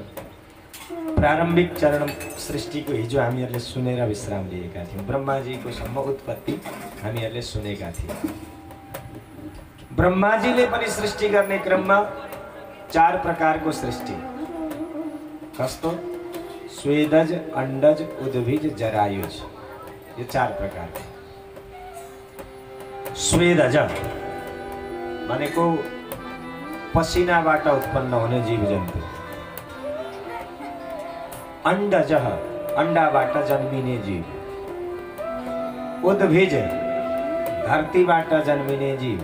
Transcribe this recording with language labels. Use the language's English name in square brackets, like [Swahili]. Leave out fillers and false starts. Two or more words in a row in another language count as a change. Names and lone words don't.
[Nepali] प्रारम्भिक चरण सृष्टिको हिजो हामीहरूले सुनेर विश्राम लिएका थियौँ। ब्रह्माजीको सम्म उत्पत्ति हामीहरूले सुनेका थियौँ। ब्रह्माजीले पनि सृष्टि गर्ने क्रममा 4 प्रकारको सृष्टि। कस्तो? स्वेदज, अंडज, उद्भिज, जरायुज। [Hindi] ये 4 प्रकार। [Nepali] स्वेदज भनेको पसिनाबाट उत्पन्न हुने जीव जन्तु। अंडज अंडाबाट जन्मिने जीव। उद्भिज धरतीबाट जन्मिने जीव।